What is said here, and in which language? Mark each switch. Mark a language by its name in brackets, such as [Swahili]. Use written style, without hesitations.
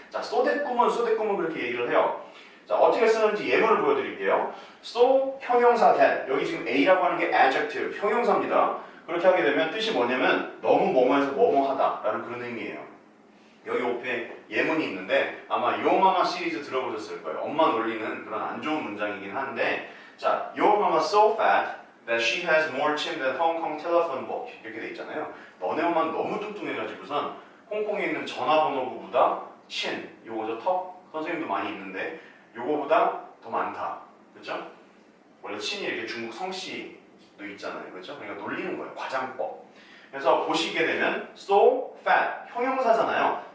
[Korean] 자, so that 꿈은 그렇게 얘기를 해요. 자, 어떻게 쓰는지 예문을 보여드릴게요. so 형용사 that, 여기 지금 A라고 하는 게 adjective, 형용사입니다. 그렇게 하게 되면 뜻이 뭐냐면 너무 뭐뭐해서 뭐뭐하다 라는 그런 의미예요. 여기 옆에 예문이 있는데 아마 요마마 시리즈 들어보셨을 거예요. 엄마 놀리는 그런 안 좋은 문장이긴 한데 [English] 자, Your mama so fat that she has more chin than Hong Kong telephone book [Korean] 이렇게 돼 있잖아요. 너네 엄마는 너무 뚱뚱해가지고선 홍콩에 있는 전화번호부보다 친, 요거죠 턱 선생님도 많이 있는데 요거보다 더 많다. 그렇죠? 원래 친이 이렇게 중국 성씨도 있잖아요. 그렇죠? 그러니까 놀리는 거예요. 과장법. 그래서 보시게 되면 so fat 형용사잖아요.